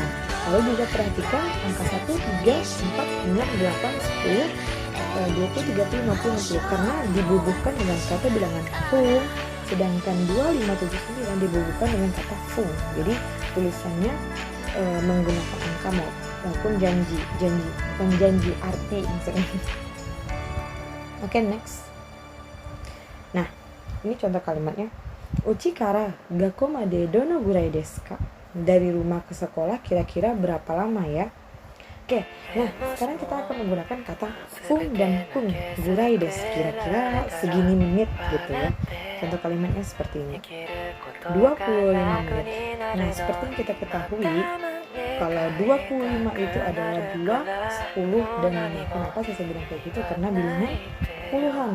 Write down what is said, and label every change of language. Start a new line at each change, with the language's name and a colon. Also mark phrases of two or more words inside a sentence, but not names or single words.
Indonesian: Lalu juga perhatikan angka 1, 3, 4, 6, 8, 10, 20, 30, 50, 60 karena dibubuhkan dengan kata bilangan fung, sedangkan 2, 5, 7, 9 dibubuhkan dengan kata fung. Jadi tulisannya menggunakan angka maupun janji arti misalnya. Oke, next. Nah, ini contoh kalimatnya.
Japanese: うちから学校までどのぐらいですか?
Indonesian: Dari rumah ke sekolah kira-kira berapa lama ya? Oke, nah sekarang kita akan menggunakan kata fung dan kun.
Japanese: ぐらいです,
Indonesian: kira-kira segini menit gitu ya. Contoh kalimatnya seperti ini. 25 menit. Nah, seperti yang kita ketahui, kalau 25 itu adalah 2, 10, dan 5. Kenapa saya bilang kayak gitu? Karena bilangan puluhan.